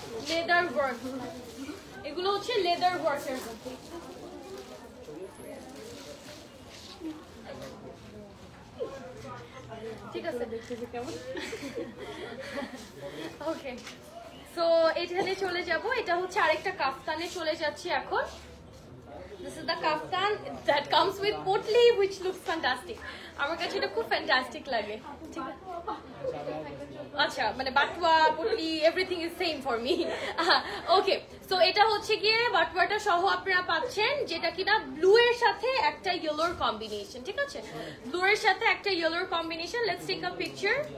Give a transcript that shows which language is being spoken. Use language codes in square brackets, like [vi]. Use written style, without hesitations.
[bn] Leather work, এগুলো হচ্ছে leather ওয়ার্কের মধ্যে। ঠিক আছে, দেখতেছি কেমন। ওকে, সো এখানে চলে যাব, এটা হচ্ছে আরেকটা কাফতানে চলে যাচ্ছি এখন। [en] This is the kaftan that comes with potli, which looks fantastic. [bn] আমার কাছে এটা খুব ফ্যান্টাস্টিক লাগে। ঠিক আছে, আচ্ছা মানে বাটওয়া potli everything is same for me. Okay, so এটা হচ্ছে গিয়ে বাটওয়াটা সহ আপনারা পাচ্ছেন, যেটা কিনা ব্লু এর সাথে একটা ইয়েলোর কম্বিনেশন। ঠিক আছে, ব্লু এর সাথে একটা ইয়েলোর combination. Let's take a picture.